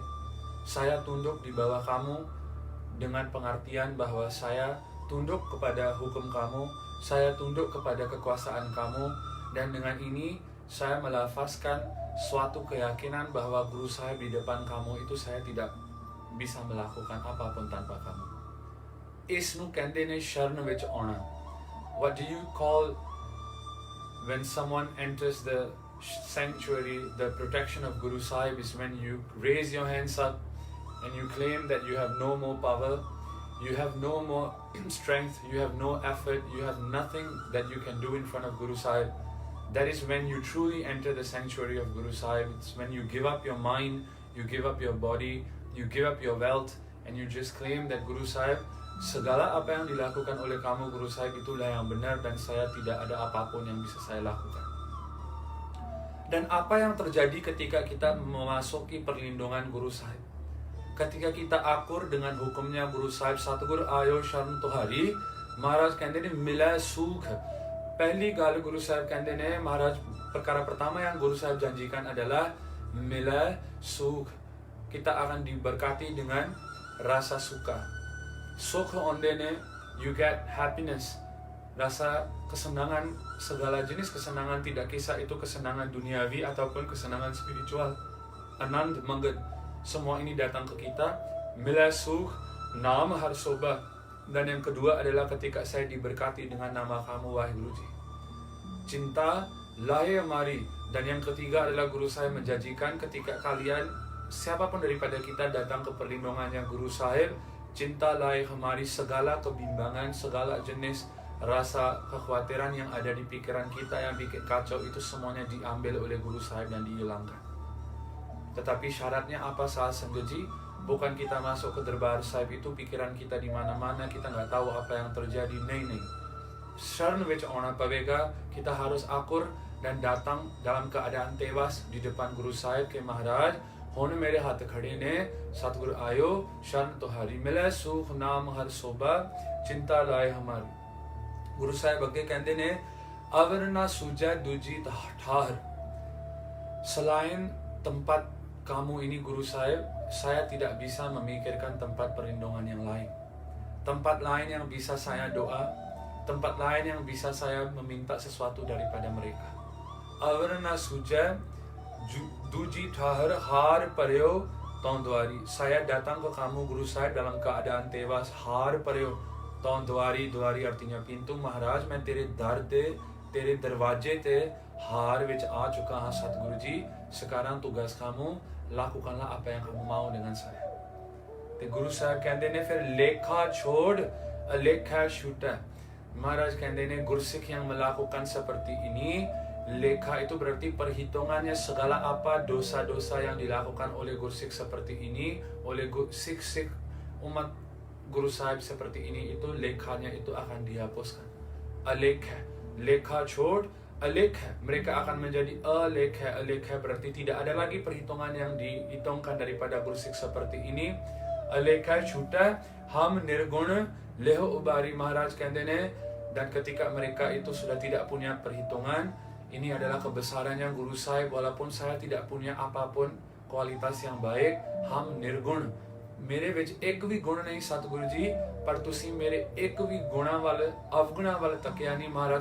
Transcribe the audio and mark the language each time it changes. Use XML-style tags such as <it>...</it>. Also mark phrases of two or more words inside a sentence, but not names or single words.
<id>Saya tunduk di bawah kamu dengan pengertian bahwa saya tunduk kepada hukum kamu, saya tunduk kepada kekuasaan kamu, dan dengan ini saya melafazkan suatu keyakinan bahwa Guru Sahib di depan kamu itu saya tidak bisa melakukan apapun tanpa kamu.</id> <pa>Isnu ਕਹਿੰਦੇ ਨੇ ਸ਼ਰਨ ਵਿੱਚ ਆਉਣਾ.</pa> <en>What do you call when someone enters the sanctuary? The protection of Guru Sahib is when you raise your hands up and you claim that you have no more power, you have no more strength, you have no effort, you have nothing that you can do in front of Guru Sahib. That is when you truly enter the sanctuary of Guru Sahib. It's when you give up your mind, you give up your body, you give up your wealth, and you just claim that Guru Sahib,</en> <id>segala apa yang dilakukan oleh kamu Guru Sahib itulah yang benar dan saya tidak ada apapun yang bisa saya lakukan. Dan apa yang terjadi ketika kita memasuki perlindungan Guru Sahib? Ketika kita akur dengan hukumnya</id> <pa>Guru Sahib, ਸਤਿਗੁਰ ਆਇਓ ਸਰਣਿ ਤੁਹਾਰੀ, Maharaj ਕਹਿੰਦੇ ਨੇ ਮਿਲਾ ਸੁਖ. ਪਹਿਲੀ ਗੱਲ Guru Sahib ਕਹਿੰਦੇ ਨੇ Maharaj,</pa> <id>perkara pertama yang Guru Sahib janjikan adalah</id> <pa>ਮਿਲਾ ਸੁਖ.</pa> <id>Kita akan diberkati dengan rasa suka.</id> <pa>ਸੁਖ ਹੁੰਦੇ ਨੇ,</pa> <en>you get happiness,</en> <id>rasa kesenangan, segala jenis kesenangan, tidak kisah itu kesenangan duniawi ataupun kesenangan spiritual.</id> <pa>ਅਨੰਦ ਮੰਗਲ,</pa> <id>semua ini datang ke kita.</id> <pa>ਮਿਲਾ ਸੁਖ, ਨਾਮ ਹਰਿ ਸੋਭਾ.</pa> <id>Dan yang kedua adalah ketika saya diberkati dengan nama kamu wahai Guruji.</id> <pa>ਚਿੰਤਾ ਲਾਹੇ ਮਾਰੀ.</pa> <id>Dan yang ketiga adalah Guru Sahib menjanjikan ketika kalian, siapapun daripada kita datang ke perlindungannya Guru Sahib,</id> <pa>ਚਿੰਤਾ ਲਾਹੇ ਮਾਰੀ,</pa> <id>segala kebimbangan, segala jenis rasa kekhawatiran yang ada di pikiran kita yang bikin kacau itu semuanya diambil oleh Guru Sahib dan dihilangkan. Tetapi syaratnya apa saat senggeji? Bukan kita masuk ke Darbar Sahib itu pikiran kita di mana-mana, kita nggak tahu apa yang terjadi. नहीं.</id> <pa>Sharan ਵਿੱਚ ਆਉਣਾ ਪਵੇਗਾ,</pa> <id>kita harus akur dan datang dalam keadaan tewas di depan Guru Sahib ke Maharaj,</id> <pa>ਹੁਣ ਮੇਰੇ ਹੱਥ ਖੜੇ ਨੇ, ਸਤਿਗੁਰ ਆਇਓ ਸ਼ਰਨ ਤੁਹਾਰੀ, ਮਿਲੇ ਸੁਖ ਨਾਮ ਹਰ ਸੋਭਾ, ਚਿੰਤਾ ਲਾਏ ਹਮਾਰੀ. Guru Sahib ਅੱਗੇ ਕਹਿੰਦੇ ਨੇ, ਅਵਰ ਨਾ ਸੂਝੈ ਦੂਜੀ ਠਾਹਰ.</pa> <id>Selain tempat kamu ini Guru Sahib, saya tidak bisa memikirkan tempat perlindungan yang lain. Tempat lain yang bisa saya doa, tempat lain yang bisa saya meminta sesuatu daripada mereka.</id> <pa>ਅਵਰ ਨਾ ਸੂਝੈ ਦੂਜੀ ਠਾਹਰ ਹਰਿ ਪਰਿਓ ਤਉ ਦੁਆਰੀ.</pa> <id>Saya datang ke kamu Guru Sahib dalam keadaan tewas.</id> <pa>ਹਰਿ ਪਰਿਓ ਤਉ ਦੁਆਰੀ, ਦੁਆਰੀ</pa> <id>artinya pintu. Maharaj,</id> <pa>ਮੈਂ ਤੇਰੇ ਦਰ ਤੇ, ਤੇਰੇ ਦਰਵਾਜ਼ੇ ਤੇ ਹਰ ਵਿੱਚ ਆ ਚੁੱਕਾ ਹਾਂ Satguru Ji.</pa> <id>Sekarang tugas kamu, lakukanlah apa yang kamu mau dengan saya.</id> <pa>ਤੇ Guru Sahib ਕਹਿੰਦੇ ਨੇ ਫਿਰ ਲੇਖਾ ਛੋੜ ਅਲੇਖਾ ਛੁਟਾ.</pa> <id>Maharaj</id> <pa>ਕਹਿੰਦੇ ਨੇ</pa> <id>Gursik yang melakukan seperti ini, lekha itu berarti perhitungannya segala apa dosa-dosa yang dilakukan oleh Gursik seperti ini, oleh Sikh umat Guru Sahib seperti ini, itu lekhanya itu akan dihapuskan.</id> <pa>ਅਲੇਖਾ, ਲੇਖਾ ਛੋਡ, ਅਲੇਖਾ,</pa> <id>mereka akan menjadi alekha. Alekha berarti tidak ada lagi perhitungan yang dihitungkan daripada Gursik seperti ini.</id> <pa>ਅਲੇਖਾ ਛੂਟਾ ਹਮ ਨਿਰਗੁਣਾ ਲੇਹੁ ਉਬਾਰੀ.</pa> <id>Maharaj</id> <pa>ਕਹਿਤੇ ਨੇ,</pa> <id>dan ketika mereka itu sudah tidak punya perhitungan, ini adalah kebesarannya Guru Sahib, walaupun saya tidak punya apapun kualitas yang baik,</id> <pa>ਹਮ ਨਿਰਗੁਣ, ਮੇਰੇ ਵਿੱਚ ਇੱਕ ਵੀ ਗੁਣ ਨਹੀਂ ਸਤਿਗੁਰੂ ਜੀ, ਪਰ ਤੁਸੀਂ ਮੇਰੇ ਇੱਕ ਵੀ ਗੁਣਾਂ ਵੱਲ, ਅਵਗੁਣਾਂ ਵੱਲ ਤੱਕਿਆ ਨਹੀਂ ਮਹਾਰਾਜ.</pa>